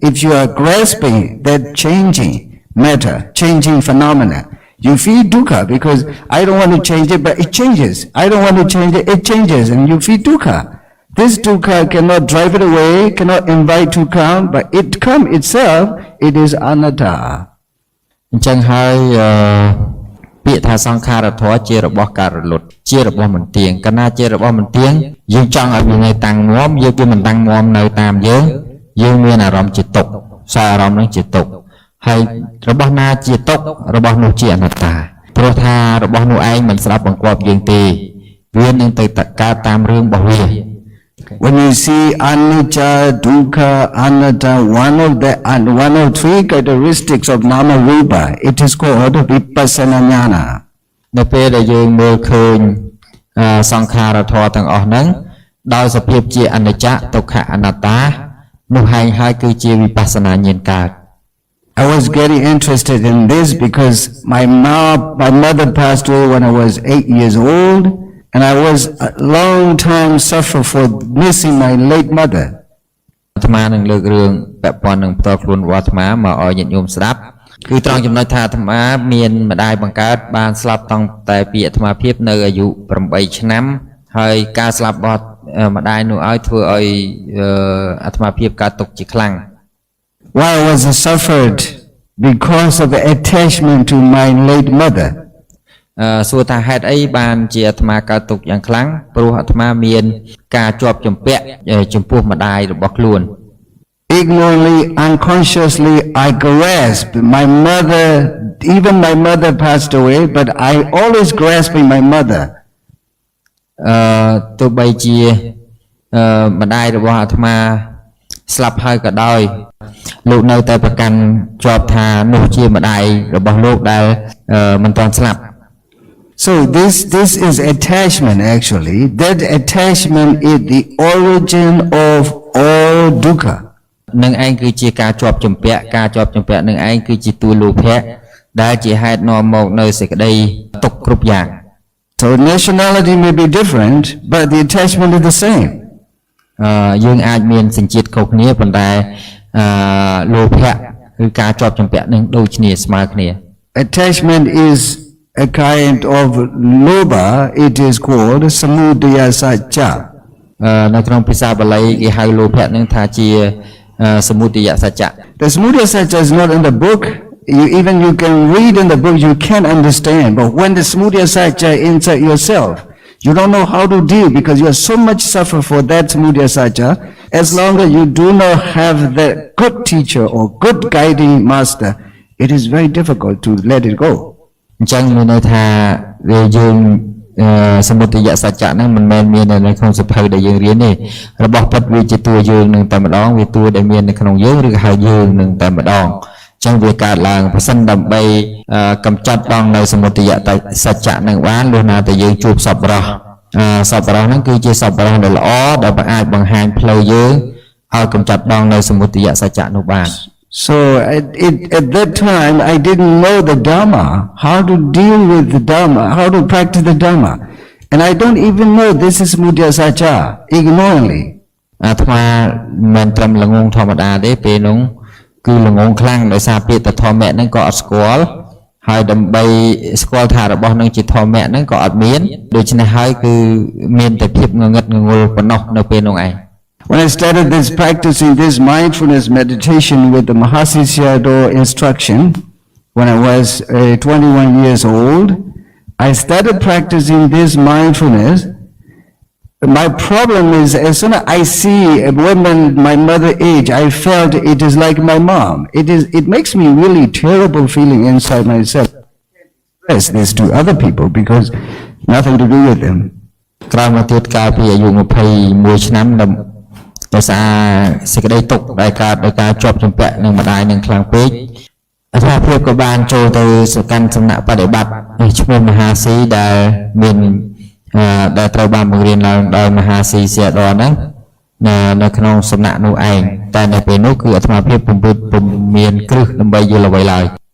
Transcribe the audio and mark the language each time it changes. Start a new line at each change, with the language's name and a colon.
English: If you are grasping that changing matter, changing phenomena, you feel dukkha because I don't want to change it, but it changes. I don't want to change it, it changes, and you feel dukkha. This dukkha cannot drive it away, cannot invite to come, but it come itself, it is anatta.
Khmer: អញ្ចឹងហើយពាក្យថាសង្ខារធម៌ជារបស់ការរលត់ជារបស់មិនទៀងកាលណាជារបស់មិនទៀងយើងចង់ឲ្យវានៅតាំងមាំយើងវាមិនតាំងមាំនៅតាមយើងមានអារម្មណ៍ជាទុក្ខសារអារម្មណ៍នឹងជាទុក្ខហើយរបស់ណាជាទុក្ខរបស់នោះជាអនត្តាព្រោះថារបស់នោះឯងមិនស្ដាប់បង្គាប់យើងទេវានឹងទៅកើតតាមរឿងរបស់វា
English: When you see anicca, dukkha, anatta, one of three characteristics of nama rupa, it is called vipassana jnana.
Khmer: នៅពេលដែលយើងមើលឃើញសង្ខារធម៌ទាំងអស់ហ្នឹងដោយសភាពជាអនិច្ចំទុក្ខអនត្តានោះហើយគឺជាវិបស្សនាញាណកើត
English: I was getting interested in this because my mother passed away when I was 8 years old, and I was a long time suffer for missing my late mother.
Khmer: អាត្មានឹងលើករឿងពាក់ព័ន្ធនឹងផ្ទាល់ខ្លួនរបស់អាត្មាមកឲ្យញាតិញោមស្ដាប់គឺត្រង់ចំណុចថាអាត្មាមានម្ដាយបង្កើតបានស្លាប់តាំងតែពីអាត្មាភាពនៅអាយុ8ឆ្នាំហើយការស្លាប់របស់ម្ដាយនោះឲ្យធ្វើឲ្យអាត្មាភាពកើតទុក្ខជាខ្លាំង
English: Why was I suffered? Because of the attachment to my late mother.
Khmer: សួរថាហេតុអីបានជាអាត្មាកើតទុក្ខយ៉ាងខ្លាំងព្រោះអាត្មាមានការជាប់ជំពាក់ចំពោះម្ដាយរបស់ខ្លួន
English: Ignorantly, unconsciously, I grasped my mother. Even my mother passed away, but I always grasping my mother.
Khmer: ទោះបីជាម្ដាយរបស់អាត្មាស្លាប់ហើយក៏ដោយលោកនៅតែប្រកាន់ជាប់ថានោះជាម្ដាយរបស់លោកដែលមិនទាន់ស្លាប់
English: So this is attachment actually. That attachment is the origin of all dukkha.
Khmer: នឹងឯងគឺជាការជាប់ជំពាក់នឹងឯងគឺជាតួលោភៈដែលជាហេតុនាំមកនៅសេចក្តីទុក្ខគ្រប់យ៉ាង
English: So nationality may be different, but the attachment is the same.
Khmer: យើងអាចមានសញ្ជាតិខុសគ្នាប៉ុន្តែលោភៈគឺការជាប់ជំពាក់នឹងដូចគ្នាស្មើគ្នា
English: Attachment is a kind of lobha. It is called samudaya sacca.
Khmer: នៅក្នុងភាសាបាលីគេហៅលោភៈនឹងថាជាសមុទយសច្ចៈ
English: The samudaya sacca is not in the book. You can read in the book, you can't understand. But when the samudaya sacca inside yourself, you don't know how to deal because you are so much suffer for that samudaya sacca. As long as you do not have the good teacher or good guiding master, it is very difficult to let it go.
Khmer: អញ្ចឹងមានន័យថាយើងសមុទយសច្ចៈហ្នឹងមិនមែនមាននៅក្នុងសភៅដែលយើងរៀនទេរបស់ពិតវាជាតួយើងនឹងតែម្ដងវាតួដែលមាននៅក្នុងយើងឬក៏ហៅយើងនឹងតែម្ដងអញ្ចឹងវាកើតឡើងប្រសិនដើម្បីកម្ចាត់បងនៅសមុទយសច្ចៈនឹងបានលុះណាតែយើងជួបសប្បុរសហ្នឹងគឺជាសប្បុរសដែលល្អដែលអាចបង្ហាញផ្លូវយើងឲ្យកម្ចាត់បងនៅសមុទយសច្ចៈនោះបាន
English: So at that time, I didn't know the Dhamma, how to deal with the Dhamma, how to practice the Dhamma. And I don't even know this is Mudya Sacha, ignorantly.
Khmer: អាត្មាមិនត្រឹមល្ងងធម្មតាទេពេលនោះគឺល្ងងខ្លាំងដោយសារពាក្យធម្មៈហ្នឹងក៏អត់ស្គាល់ហើយដើម្បីស្គាល់ថារបស់នឹងជាធម្មៈហ្នឹងក៏អត់មានដូច្នេះហើយគឺមានតែភាពងងឹតងងល់ប៉ុណ្ណោះនៅពេលនោះឯង
English: When I started practicing this mindfulness meditation with the Mahasi Sayadaw instruction, when I was 21 years old, I started practicing this mindfulness. My problem is, as soon as I see a woman my mother age, I felt it is like my mom. It makes me really terrible feeling inside myself. I can't express this to other people because nothing to do with them.
Khmer: ក្រោយមកទៀតកាលពីអាយុ21ឆ្នាំដោយសារសេចក្តីទុក្ខដែលកើតដោយការជាប់ជំពាក់នឹងម្ដាយនឹងខ្លាំងពេកអាត្មាភាពក៏បានចូលទៅសកម្មសំណាក់បដិបត្តិឈ្មោះមហាស៊ីដែលមានដែលត្រូវបានបង្រៀនឡើងដោយមហាស៊ីសៀដរហ្នឹងនៅក្នុងសំណាក់នោះឯងតែនៅពេលនោះគឺអាត្មាភាពពុំមានគ្រឹះដើម្បីយល់អ្វីឡើយ